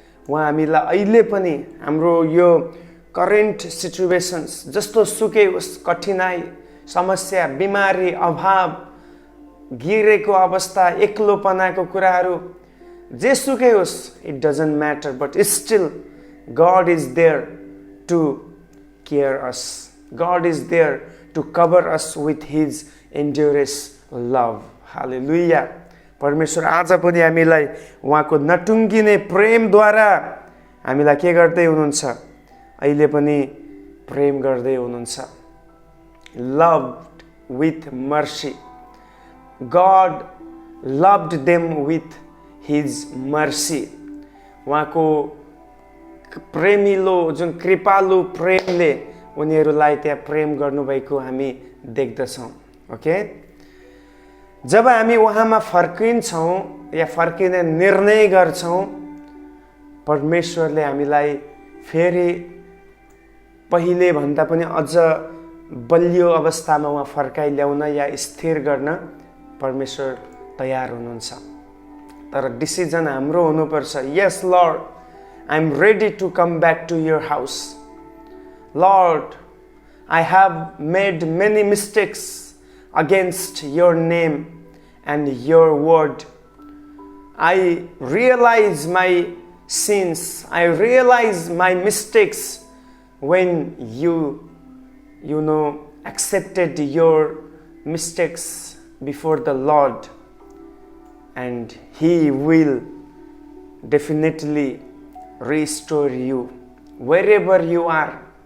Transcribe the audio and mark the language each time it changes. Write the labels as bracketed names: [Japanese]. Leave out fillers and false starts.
[Nepali] उहाँ हामीलाई अहिले पनि हाम्रो यो करेन्ट सिचुएसन्स जस्तो सुकै होस्, कठिनाई, समस्या, बिमारी, अभाव, गिरेको अवस्था, एक्लोपनाको कुराहरू जेसुकै होस्, [English] It doesn't matter, but still God is there to care us. God is there to cover us with his endurance love. Hallelujah. [Nepali] परमेश्वर आज पनि हामीलाई उहाँको नटुङ्गिने प्रेमद्वारा हामीलाई के गर्दै हुनुहुन्छ? अहिले पनि प्रेम गर्दै हुनुहुन्छ। [English] Loved with mercy. God loved them with his mercy. [Nepali] उहाँको प्रेमिलो जुन कृपालु प्रेमले उनीहरूलाई त्यहाँ प्रेम गर्नुभएको हामी देख्दछौँ। ओके, जब हामी उहाँमा फर्किन्छौँ या फर्किने निर्णय गर्छौँ, परमेश्वरले हामीलाई फेरि पहिले भन्दा पनि अझ बलियो अवस्थामा उहाँ फर्काइ ल्याउन या स्थिर गर्न परमेश्वर तयार हुनुहुन्छ। तर डिसिजन हाम्रो हुनुपर्छ। [English] Yes Lord, I am ready to come back to your house. Lord, I have made many mistakes against your name and your word. I realize my sins. I realize my mistakes when you know, accepted your mistakes before the Lord, and He will definitely restore you wherever you are.